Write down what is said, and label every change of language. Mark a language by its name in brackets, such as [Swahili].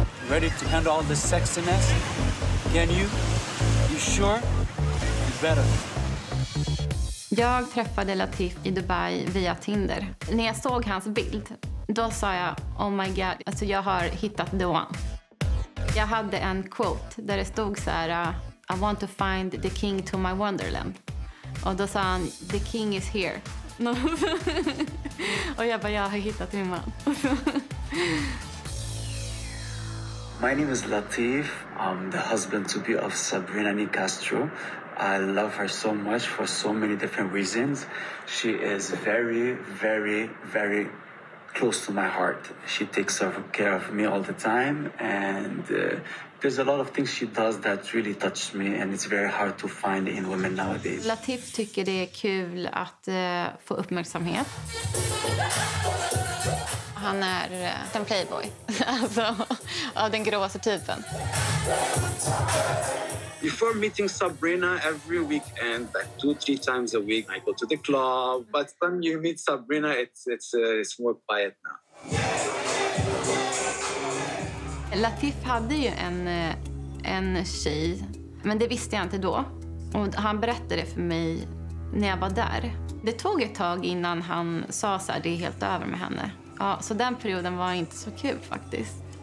[English] Ready to handle all this sexiness? Can you? You sure? You better. [Swedish] Jag träffade Latif i Dubai via Tinder. När jag såg hans bild, då sa jag, [English] oh my god, [Swedish] alltså jag har hittat [English] the one. [Swedish] Jag hade en quote där det stod så här, [English] I want to find the king to my wonderland. [Swedish] Och då sa han, [English] the king is here. [Swedish] Och jag bara, jag har hittat min man. [English] My name is Latif. I'm the husband to be of Sabrina Castro. I love her so much for so many different reasons. She is very, very, very close to my heart. She takes care of me all the time, and there's a lot of things she does that really touch me, and it's very hard to find in women nowadays. [Swedish] Latif tycker det är kul att få uppmärksamhet. Han är en playboy, alltså av den gråaste typen. [English] Before meeting Sabrina, every weekend, like 2-3 times a week, I go to the club. But when you meet Sabrina, it's more quiet now. [Swedish] Latif hade ju en tjej, men det visste jag inte då. Och han berättade det för mig när jag var där. Det tog ett tag innan han sa så här, det är helt över med henne. Ja, så den perioden var inte så kul faktiskt.